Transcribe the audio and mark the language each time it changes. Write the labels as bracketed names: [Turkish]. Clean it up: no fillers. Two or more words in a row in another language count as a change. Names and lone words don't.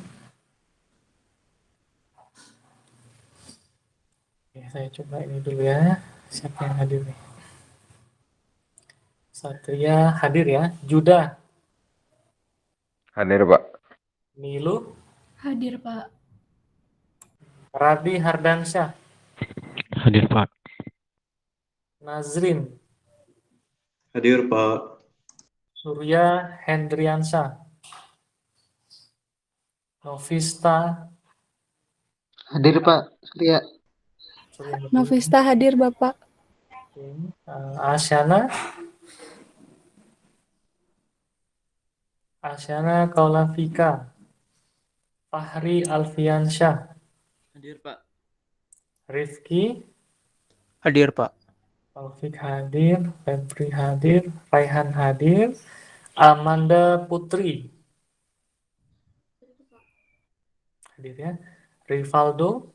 [Indonesian] Oke, saya coba ini dulu ya. Siapa yang hadir nih? Satria hadir ya. Juda, Hadir, Pak. Nilu, Hadir, Pak. Radi Hardansyah, Hadir, Pak. Nazrin, Hadir, Pak. Surya Hendriansyah, Novista, Hadir Pak, Surya. Surya Novista hadir, Bapak. Asyana, Kaulavika, Fahri Alfiansyah, Hadir Pak. Rifki, Hadir Pak. Taufik hadir, Febri hadir, Raihan hadir, Amanda Putri hadir ya, Rivaldo